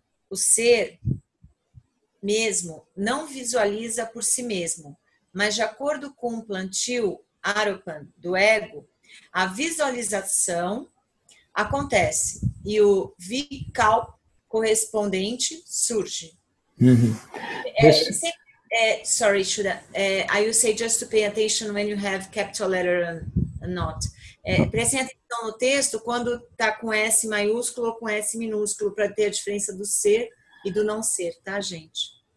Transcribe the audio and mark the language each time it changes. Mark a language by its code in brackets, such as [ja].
[pt] O ser mesmo não visualiza por si mesmo, mas de acordo com o plantio Aropan do ego, a visualização acontece e o Vikalp correspondente surge. [en] Sorry, Shuddha. I will say just to pay attention when you have capital letter and not. [pt] Prestem atenção no texto quando está com S maiúsculo ou com S minúsculo para ter a diferença do ser e do não ser, tá, gente?